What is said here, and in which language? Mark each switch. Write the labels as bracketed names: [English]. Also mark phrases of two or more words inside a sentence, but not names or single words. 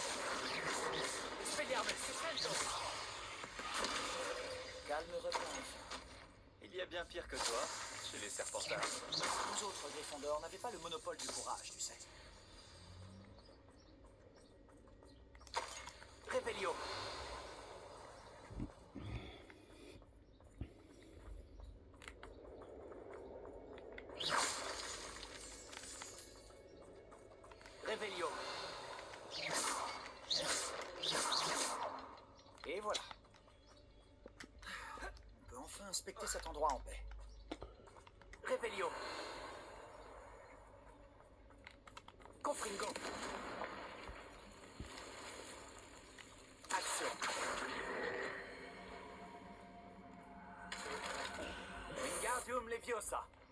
[French] Expelliarmus. Calme replonge. Il y a bien pire que toi, chez les Serpentards. Nous autres Gryffondors n'avaient pas le monopole du courage, tu sais. Revelio. Revelio. Et voilà. On peut enfin inspecter cet endroit en paix. Revelio. Confringo. Action. Wingardium Leviosa.